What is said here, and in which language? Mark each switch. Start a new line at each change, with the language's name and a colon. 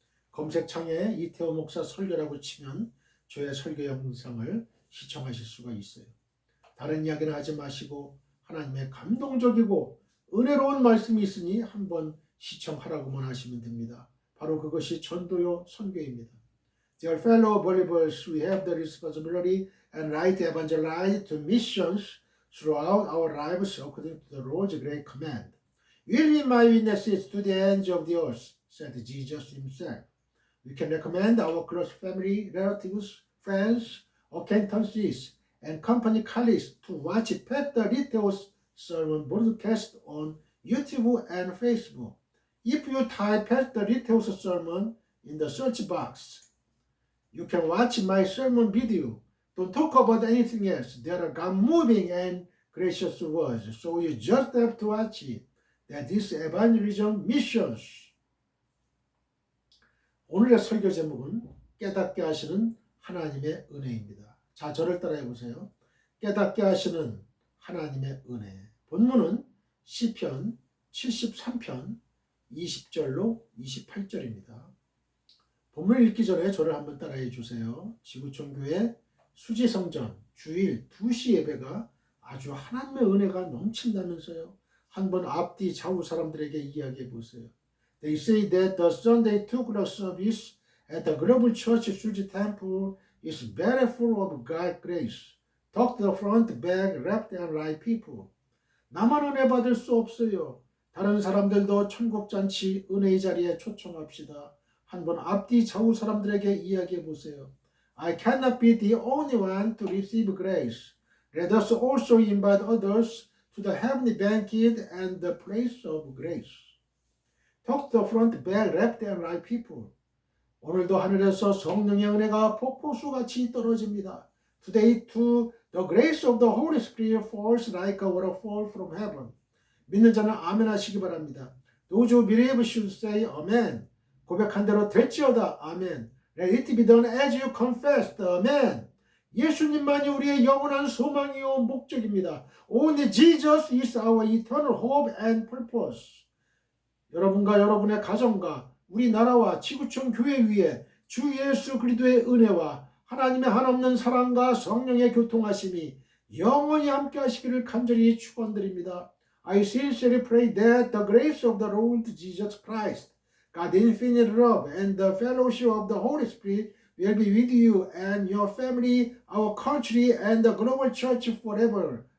Korean: 검색창에 이태호 목사 설교라고 치면 저의 설교 영상을 시청하실 수가 있어요. 다른 이야기는 하지 마시고 하나님의 감동적이고 은혜로운 말씀이 있으니 한번 시청하라고만 하시면 됩니다. 바로 그것이 전도요 선교입니다.
English: Dear fellow believers, we have the responsibility and right to evangelize to missions throughout our lives according to the Lord's great command. Will be my witnesses to the ends of the earth, said Jesus himself. We can recommend our close family, relatives, friends, acquaintances, and company colleagues to watch Pastor Litto's sermon broadcast on YouTube and Facebook. If you type Pastor Litto's sermon in the search box, you can watch my sermon video. Don't talk about anything else. There are God-moving and gracious words, so you just have to watch it. That is evangelism missions.
Korean: 오늘의 설교 제목은 깨닫게 하시는 하나님의 은혜입니다. 자, 저를 따라해 보세요. 깨닫게 하시는 하나님의 은혜. 본문은 시편 73편 20절로 28절입니다. 본문을 읽기 전에 저를 한번 따라해 주세요. 지구촌교회 수지성전 주일 2시 예배가 아주 하나님의 은혜가 넘친다면서요. 한번 앞뒤 좌우 사람들에게 이야기해 보세요.
English: They say that the Sunday two-o'clock service at the Global Church Suji Temple is very full of God's grace. Talk the front, back, left and right people.
Korean: 나만 은혜 받을 수 없어요. 다른 사람들도 천국잔치 은혜의 자리에 초청합시다. 한번 앞뒤 좌우 사람들에게 이야기해 보세요.
English: I cannot be the only one to receive grace. Let us also invite others to the heavenly banquet and the place of grace. Talk the front, back, left and right people.
Korean: 오늘도 하늘에서 성령의 은혜가 폭포수같이 떨어집니다.
English: Today too, the grace of the Holy Spirit falls like a waterfall from heaven.
Korean: 믿는 자는 아멘 하시기 바랍니다.
English: Those who believe should say amen.
Korean: 고백한 대로 될지어다. 아멘.
English: Let it be done as you confessed.
Korean: 아멘. 예수님만이 우리의 영원한 소망이요 목적입니다.
English: Only Jesus is our eternal hope and purpose.
Korean: 여러분과 여러분의 가정과 우리나라와 지구촌 교회 위에 주 예수 그리스도의 은혜와 하나님의 한없는 사랑과 성령의 교통하심이 영원히 함께 하시기를 간절히 축원드립니다.
English: I sincerely pray that the grace of the Lord Jesus Christ, God's infinite love and the fellowship of the Holy Spirit will be with you and your family, our country and the global church forever.